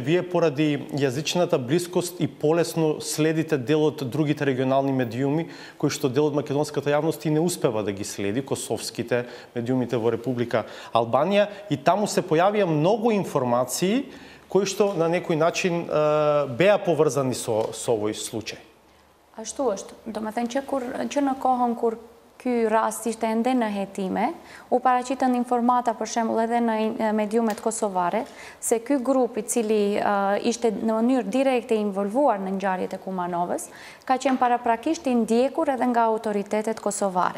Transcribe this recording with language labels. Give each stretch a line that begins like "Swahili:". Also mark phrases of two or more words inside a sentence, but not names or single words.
Macedonian: Вие поради јазичната блискост и полесно следите дел од другите регионални медиуми, кои што дел од македонската јавност и не успева да ги следи, косовските, медиумите во Република Албанија, и таму се појавија многу информации кои што на некој начин беа поврзани со овој случај.
Albanian: Ashtu është, do me thënë që në kohën kur ky rast ishte ende në hetime, u paraqitën informata për shembull edhe në mediumet kosovare, se ky grup i cili ishte në mënyrë direkte involvuar në ngjarjet e Kumanovës, ka qenë paraprakisht i ndjekur edhe nga autoritetet kosovare.